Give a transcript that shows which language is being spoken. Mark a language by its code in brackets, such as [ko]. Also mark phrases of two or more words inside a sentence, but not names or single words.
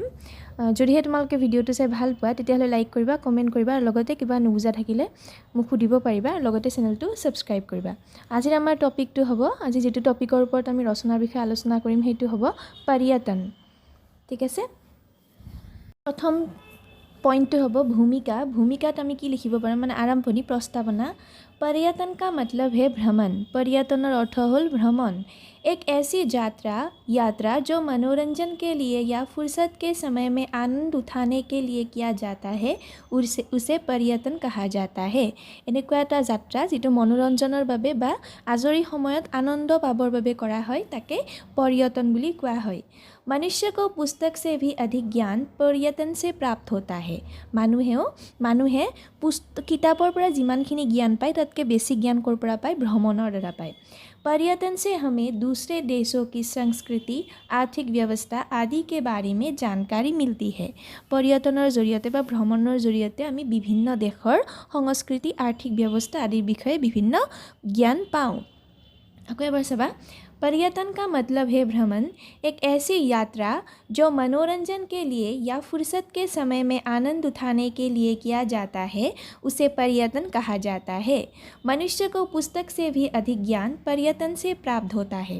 [as] যদিহে তোমালোকে ভিডিঅ'টো চাই ভাল পোৱা তেতিয়াহ'লে লাইক কৰিবা, কমেণ্ট কৰিবা আৰু লগতে কিবা নুবুজা থাকিলে মোক সুধিব পাৰিবা, লগতে চেনেলটো ছাবস্ক্ৰাইব কৰিবা। আজিৰ আমাৰ টপিকটো হ'ব, আজি যেটো টপিকৰ ওপৰত আমি ৰচনাৰ বিষয়ে আলোচনা কৰিম সেইটো হ'ব पर्यटन। ঠিক আছে, প্ৰথম পইণ্টটো হ'ব ভূমিকা। ভূমিকাত আমি কি লিখিব পাৰোঁ মানে আৰম্ভণি প্ৰস্তাৱনা। [hi] पर्यटन का मतलब है भ्रमण। [as] पर्यटনৰ অৰ্থ হ'ল ভ্ৰমণ। [hi] एक ऐसी यात्रा जो मनोरंजन के लिए या फुर्सत के समय में आनंद उठाने के लिए किया जाता है उसे पर्यटन कहा जाता है। [as] এনেকুৱা এটা যাত্ৰা যিটো মনোৰঞ্জনৰ বাবে বা আজৰি সময়ত আনন্দ পাবৰ বাবে কৰা হয় তাকে पर्यटन বুলি কোৱা হয়। [hi] मनुष्य को पुस्तक से भी अधिक ज्ञान पर्यटन से प्राप्त होता है। [as] মানুহে কিতাপৰ পৰা যিমানখিনি জ্ঞান পায় তাতকৈ বেছি জ্ঞান ক'ৰ পৰা পায়? ভ্ৰমণৰ দ্বাৰা পায়। [hi] पर्यटन से हमें दूसरे देशों की संस्कृति, आर्थिक व्यवस्था आदि के बारे में जानकारी मिलती है। [as] पर्यटনৰ জৰিয়তে বা ভ্ৰমণৰ জৰিয়তে আমি বিভিন্ন দেশৰ সংস্কৃতি, আৰ্থিক ব্যৱস্থা আদিৰ বিষয়ে বিভিন্ন জ্ঞান পাওঁ। আকৌ এবাৰ চাবা, [hi] पर्यटन का मतलब है भ्रमण। एक ऐसी यात्रा जो मनोरंजन के लिए या फुर्सत के समय में आनंद उठाने के लिए किया जाता है उसे पर्यटन कहा जाता है। मनुष्य को पुस्तक से भी अधिक ज्ञान पर्यटन से प्राप्त होता है।